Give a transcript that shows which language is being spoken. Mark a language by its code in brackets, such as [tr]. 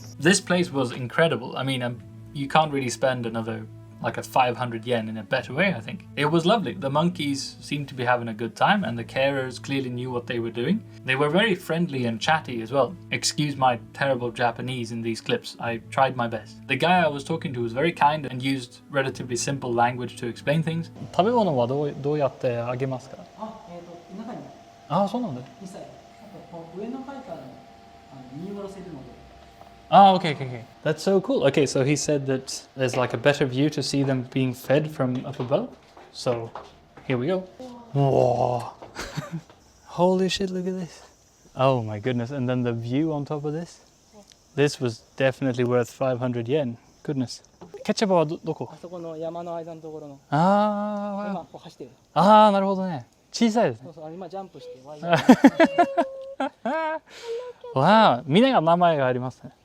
[en] This place was incredible. I mean, you can't really spend another like a 500 yen in a better way, I think. It was lovely. The monkeys seemed to be having a good time and the carers clearly knew what they were doing. They were very friendly and chatty as well. Excuse my terrible Japanese in these clips. I tried my best. The guy I was talking to was very kind and used relatively simple language to explain things. [ja] 食べ物はどうやってあげますか？中に。あ、そうなんだ。実際、上の階から見下ろせるので。 [en] Oh, okay. That's so cool. Okay, so he said that there's like a better view to see them being fed from up above. So here we go. Whoa. Holy shit, look at this. Oh my goodness. And then the view on top of this. This was definitely worth 500 yen. Goodness. [ja] Ketchupはどこ？あそこの山の間のところの。ああ、今こう走ってる。ああ、なるほどね。小さいですね。そうそう、今ジャンプして。わあ、みんなが名前がありますね。